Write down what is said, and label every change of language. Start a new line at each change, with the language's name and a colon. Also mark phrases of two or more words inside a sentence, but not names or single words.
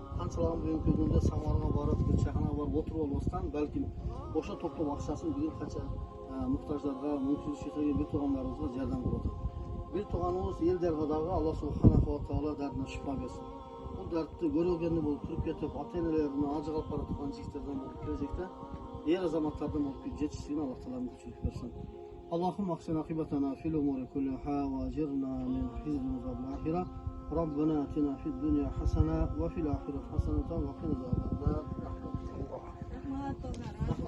Kyrgyz: канчалаган бүгүнкү күндө Самарга барып, бир чайханага барып отуруп албастан, балким ошо топтоп акчасын бүгүн канча муктаждарга, мүмкүнчүлүгү бир туугандарыбызга жардам кылып атат. Бир тууганыбыз элдерге дагы
Arabic: الله سبحانه وتعالى
Kyrgyz: дардына шифа берсин. Бул дартты көрөгөнү болуп туруп кетип, ата-энелеринен ажыгалып бара турган жигиттерден болуп келечекте эр азаматтардан болуп жетишсин,
Arabic: الله تعالى
Kyrgyz: мүмкүнчүлүк берсин.
Arabic: اللهم احسن عاقبتنا في الامور كلها واجرنا من خزي عذاب الاخره ربنا اتنا في الدنيا حسنه وفي الاخره حسنه وقنا عذاب النار.